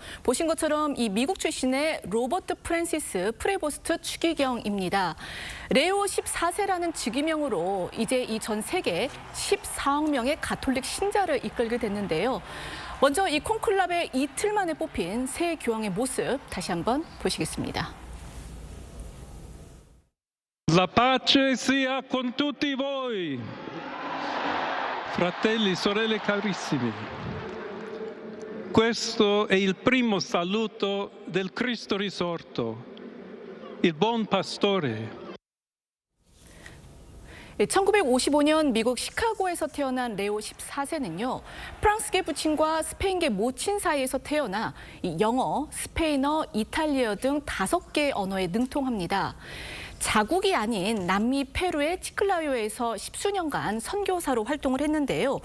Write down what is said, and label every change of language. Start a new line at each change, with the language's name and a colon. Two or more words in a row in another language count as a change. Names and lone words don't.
Korean: 보신 것처럼 이 미국 출신의 로버트 프랜시스 프레보스트 추기경입니다. 레오 14세라는 직위명으로 이제 이 전 세계 14억 명의 가톨릭 신자를 이끌게 됐는데요. 먼저 이 콘클라베 이틀 만에 뽑힌 새 교황의 모습 다시 한번 보시겠습니다.
Italian: La pace sia con tutti voi, fratelli, sorelle carissimi. Questo è il primo saluto del Cristo risorto, il buon pastore.
Korean: 1955년 미국 시카고에서 태어난 레오 14세는요. 프랑스계 부친과 스페인계 모친 사이에서 태어나 영어, 스페인어, 이탈리아 등 5개 언어에 능통합니다. 자국이 아닌 남미 페루의 치클라요에서 10수년간 선교사로 활동을 했는데요.